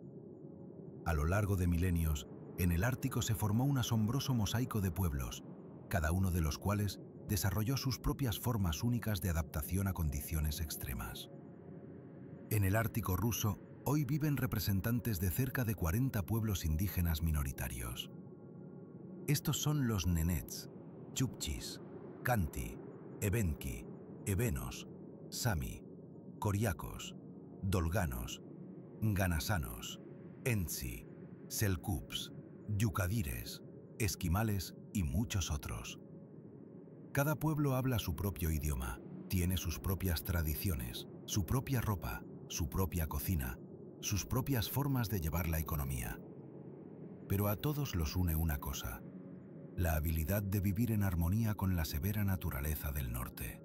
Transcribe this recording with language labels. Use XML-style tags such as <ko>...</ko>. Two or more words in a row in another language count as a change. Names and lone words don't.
<es>A lo largo de milenios, en el Ártico se formó un asombroso mosaico de pueblos, cada uno de los cuales desarrolló sus propias formas únicas de adaptación a condiciones extremas. En el Ártico ruso, hoy viven representantes de cerca de 40 pueblos indígenas minoritarios. Estos son los Nenets, Chukchis, Khanty, Evenki, Evenos, Sami, Koriakos, Dolganos, Nganasanos, Entzi, Selkups, Yukadires, Esquimales y muchos otros. Cada pueblo habla su propio idioma, tiene sus propias tradiciones, su propia ropa, su propia cocina, sus propias formas de llevar la economía. Pero a todos los une una cosa: la habilidad de vivir en armonía con la severa naturaleza del norte.</es>